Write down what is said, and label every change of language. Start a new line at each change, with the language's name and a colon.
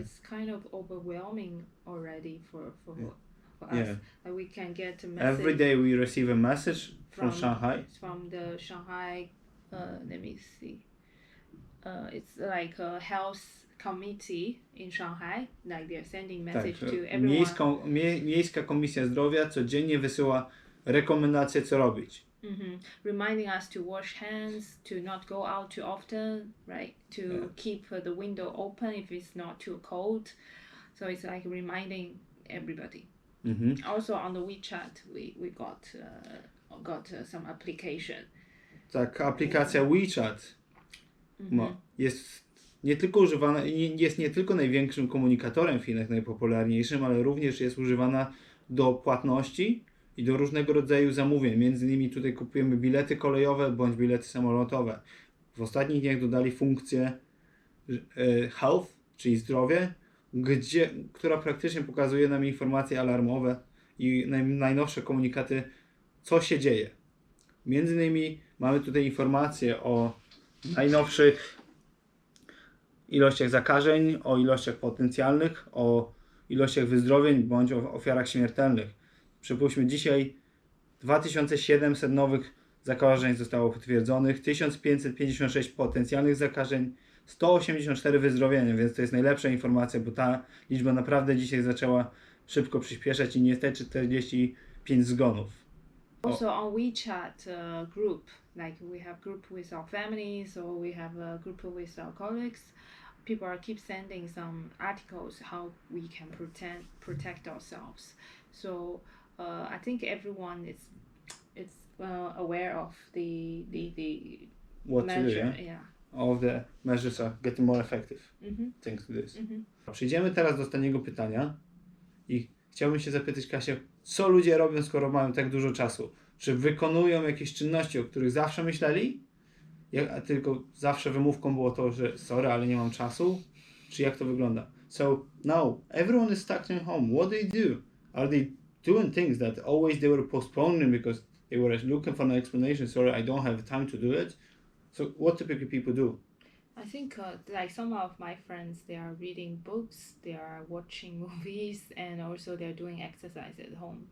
English: it's kind of overwhelming already for us. Yeah. Like we can get a message Every day we receive a message from Shanghai. from the Shanghai. Let me see. It's like a health committee in Shanghai. Like they're sending message to everyone.
Polish: Miejska Komisja Zdrowia codziennie wysyła rekomendacje, co robić.
English: Reminding us to wash hands, to not go out too often, right? To keep the window open if it's not too cold. So it's like reminding everybody. Also on the WeChat, we got some application.
Polish: Tak, aplikacja WeChat jest nie tylko używana, jest nie tylko największym komunikatorem w Chinach, najpopularniejszym, ale również jest używana do płatności i do różnego rodzaju zamówień. Między innymi tutaj kupujemy bilety kolejowe bądź bilety samolotowe. W ostatnich dniach dodali funkcję health, czyli zdrowie, która praktycznie pokazuje nam informacje alarmowe i najnowsze komunikaty, co się dzieje. Między innymi mamy tutaj informacje o najnowszych ilościach zakażeń, o ilościach potencjalnych, o ilościach wyzdrowień bądź o ofiarach śmiertelnych. Przypuśćmy, dzisiaj 2700 nowych zakażeń zostało potwierdzonych, 1556 potencjalnych zakażeń, 184 wyzdrowienia, więc to jest najlepsza informacja, bo ta liczba naprawdę dzisiaj zaczęła szybko przyspieszać i niestety 45 zgonów.
English: Also on WeChat group, like we have group with our families or we have a group with our colleagues. People are keep sending some articles how we can protect ourselves. So I think everyone is aware of the What measure. to do, yeah? All the measures are getting more effective thanks to this.
Polish: Przejdziemy teraz do ostatniego pytania i chciałbym się zapytać Kasię, co ludzie robią, skoro mają tak dużo czasu? Czy wykonują jakieś czynności, o których zawsze myśleli? A tylko zawsze wymówką było to, że sorry, ale nie mam czasu? Czy jak to wygląda?
English: So now everyone is stuck in home. What do they do? Are they doing things that always they were postponing because they were looking for an explanation? Sorry, I don't have time to do it. So what typically people do? I think like some of my friends, they are reading books, they are watching movies, and also they're doing exercise at home.